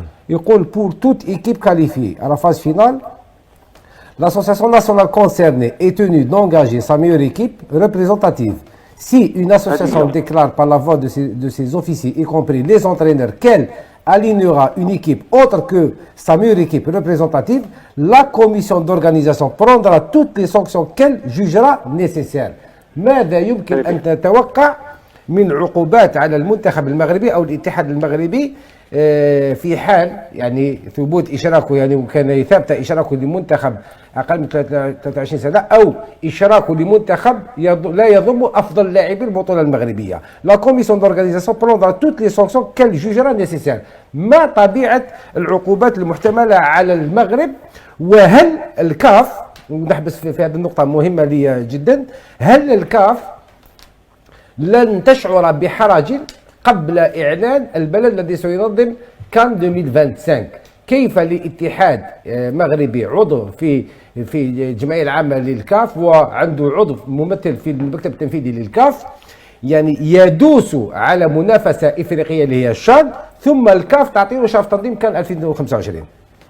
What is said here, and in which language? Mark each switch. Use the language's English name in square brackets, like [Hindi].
[Arabic] يقول [French] pour toute équipe qualifiée à la phase finale l'association nationale concernée est tenue d'engager sa meilleure équipe représentative. Si une association déclare par la voix de ses officiers, y compris les entraîneurs, qu'elle alignera une équipe autre que sa meilleure équipe représentative, la commission d'organisation prendra toutes les sanctions qu'elle jugera nécessaires. [Arabic] ماذا يمكن أن تتوقع من عقوبات على المنتخب المغربي أو الاتحاد المغربي في حال يعني ثبوت إشراكه، يعني وكان ثابت إشراكه لمنتخب أقل من 23 سنة أو إشراكه لمنتخب لا يضم أفضل لاعبي البطولة المغربية. [French] La commission d'organisation prendra toutes les sanctions qu'elle jugera nécessaires. [Arabic] ما طبيعة العقوبات المحتملة على المغرب؟ وهل الكاف، ونحبس في هذه النقطة مهمة لي جدا، هل الكاف لن تشعر بحرج قبل إعلان البلد الذي سينظم كان 2025؟ كيف لاتحاد مغربي عضو في الجمعية العامة للكاف وعنده عضو ممثل في المكتب التنفيذي للكاف يعني يدوس على منافسة إفريقية اللي هي الشان، ثم الكاف تعطيه شرف تنظيم كان 2025؟